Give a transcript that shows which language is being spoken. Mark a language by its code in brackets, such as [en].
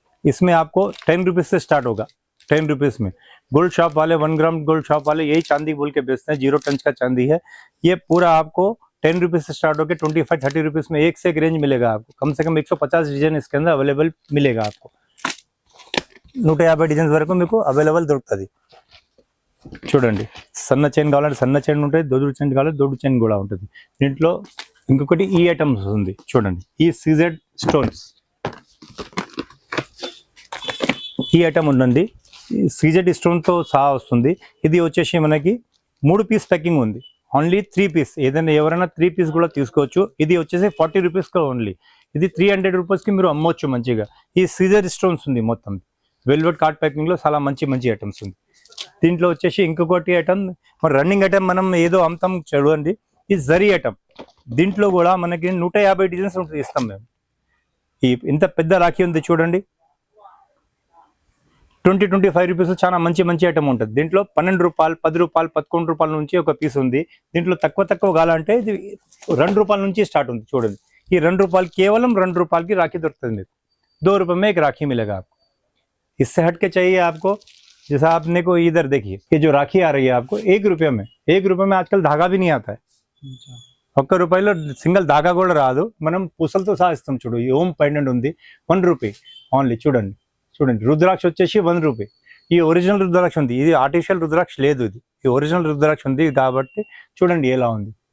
[hi] इसमें आपको 10 रुपीज़ से स्टार्ट होगा, 10 रुपीज़ में। गोल्ड शॉप वाले 1 ग्राम गोल्ड शॉप वाले यही चांदी बोल के बेचते हैं, 0 टंच का चांदी है। ये पूरा आपको 10 रुपीज़ से स्टार्ट होकर 25-30 रुपीज़ में एक से एक रेंज मिलेगा आपको। कम से कम 150 डिजाइन इसके अंदर अवेलेबल मिलेगा आपको। [te] 150 डिजाइन वరకు మీకు అవైలబుల్ దొరుకుతుంది। చూడండి, సన్న చైన్ కావాలంటే సన్న చైన్ ఉంటుంది, దొడ్డు చైన్ కావాలంటే దొడ్డు చైన్ కూడా ఉంటుంది। దీంట్లో ఇంకొకటి ఈ ఐటమ్స్ ఉంది చూడండి, ఈ సీజెడ్ స్టోన్స్, ఈ ఐటమ్ ఉంటుంది, సీజెడ్ స్టోన్తో సహా వస్తుంది। ఇది వచ్చేసి మనకి 3 పీస్ ప్యాకింగ్ ఉంది, ఓన్లీ 3 పీస్, ఏదైనా ఎవరైనా 3 పీస్ కూడా తీసుకోవచ్చు। ఇది వచ్చేసి 40 రూపీస్కి ఓన్లీ, ఇది 300 రూపీస్కి మీరు అమ్మవచ్చు మంచిగా। ఈ సీజర్ స్టోన్స్ ఉంది మొత్తం, వెల్వెట్ కార్డ్ ప్యాకింగ్లో చాలా మంచి మంచి ఐటమ్స్ ఉంది। దీంట్లో వచ్చేసి ఇంకొకటి ఐటమ్, మరి రన్నింగ్ ఐటమ్ మనం ఏదో అమ్ముతాం చూడండి, ఈ జరీ ఐటమ్, దీంట్లో కూడా మనకి 150 డిజైన్స్ ఉంటుంది ఇస్తాం మేము। ఈ ఇంత పెద్ద రాఖీ ఉంది చూడండి, 20-25 రూపీస్ చాలా మంచి మంచి ఐటమ్ ఉంటుంది। దీంట్లో 12 రూపాయలు 10 రూపాయలు 11 రూపాయల నుంచి ఒక పీస్ ఉంది। దీంట్లో తక్కువ కావాలంటే ఇది 2 రూపాయల నుంచి స్టార్ట్ ఉంది చూడండి। ఈ 2 రూపాయలు, కేవలం 2 రూపాయలకి రాఖీ దొరుకుతుంది మీకు। [hi] 2 रुपये में एक राखी मिलेगा आपको। इससे हट के चाहिए आपको, जैसा आपने को इधर देखिए, ये जो राखी आ रही है आपको 1 रुपये में, 1 रुपये में आजकल धागा भी नहीं आता है। [te] 1 రూపాయలో సింగిల్ धागा కూడా రాదు, మనం పూసలతో సహా ఇస్తాం। చూడు, ఈ ఓం పెండెంట్ ఉంది 1 రూపీ ఓన్లీ। చూడండి చూడండి, రుద్రాక్ష వచ్చేసి 1 రూపీ। ఈ ఒరిజినల్ రుద్రాక్ష ఉంది, ఇది ఆర్టిఫిషియల్ రుద్రాక్ష లేదు, ఇది ఈ ఒరిజినల్ రుద్రాక్ష ఉంది కాబట్టి చూడండి ఎలా ఉంది।